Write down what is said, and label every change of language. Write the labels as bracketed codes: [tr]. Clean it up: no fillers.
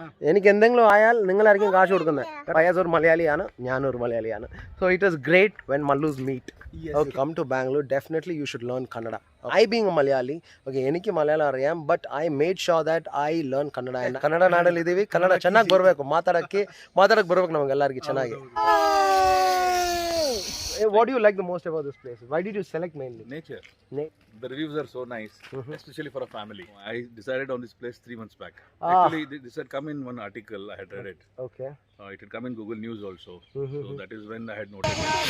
[ml] എനിക്ക് എന്തെങ്കിലും ആയാൽ നിങ്ങളായിരിക്കും കാശ് കൊടുക്കുന്നത്. ഫയാസ് ഒരു മലയാളിയാണ്, ഞാനൊരു മലയാളിയാണ്. [en] So it is great when Mallus meet. Come to Bangalore, definitely you should learn Kannada. I being a Malayali, okay, [ml] എനിക്ക് മലയാളം അറിയാം, [en] but I made sure that I learn Kannada. [kn] And Kannada ನಾಡಲ್ಲಿ ಇದೀವಿ, ಕನ್ನಡ ಚೆನ್ನಾಗಿ ಬರಬೇಕು, ಮಾತಾಡಕ್ಕೆ ಬರಬೇಕು ನಮಗೆ ಎಲ್ಲರಿಗೂ ಚೆನ್ನಾಗಿ. [en] What do you like the most about this place? Why did you select mainly? Nature. The reviews are so nice, especially for a family. I decided on this place 3 months back. Actually, this had come in one article. I had read it. Okay. It had come in Google News also. So that is when I had noted it.